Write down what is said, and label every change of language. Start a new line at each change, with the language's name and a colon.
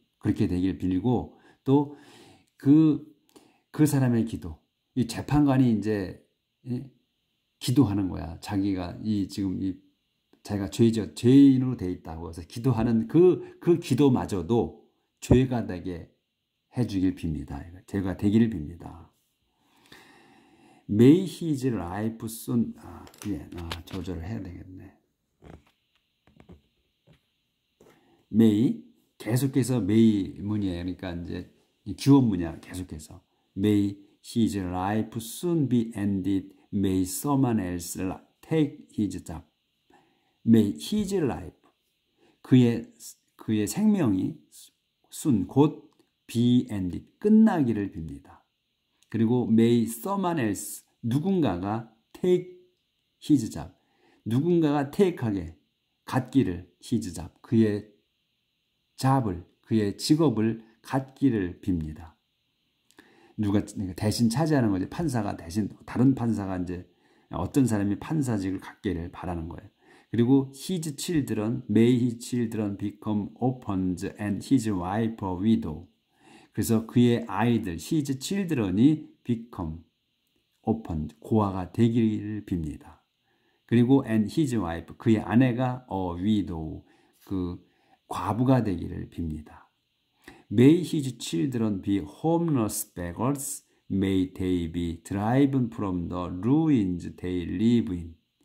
Korean: 그렇게 되길 빌고, 또 그 사람의 기도, 이 재판관이 기도하는 거야. 자기가 자기가 죄인으로 돼 있다고 해서 기도하는 그 기도마저도 죄가 되게 해주길 빕니다. 죄가 되기를 빕니다.
English: May his life soon,
Korean: 조절을 해야 되겠네. May, 계속해서 may 문이에요. 그러니까 기원문이야. 계속해서
English: May his life soon be ended. May someone else take his job. May his life,
Korean: 그의 생명이
English: soon, 곧 be ended,
Korean: 끝나기를 빕니다. 그리고
English: may someone else,
Korean: 누군가가
English: take his job,
Korean: 누군가가 take하게 갖기를 his job, 그의 잡을, 그의 직업을 갖기를 빕니다. 누가 대신 차지하는 거지. 판사가 대신 다른 판사가 이제 어떤 사람이 판사직을 갖기를 바라는 거예요. 그리고
English: his children, may his children become orphans and his wife a widow.
Korean: 그래서 그의 아이들,
English: his children
Korean: 이
English: become orphan,
Korean: 고아가 되기를 빕니다. 그리고
English: and his wife,
Korean: 그의 아내가
English: a widow,
Korean: 그 과부가 되기를 빕니다.
English: May his children be homeless beggars, may they be driven from the ruins they live in.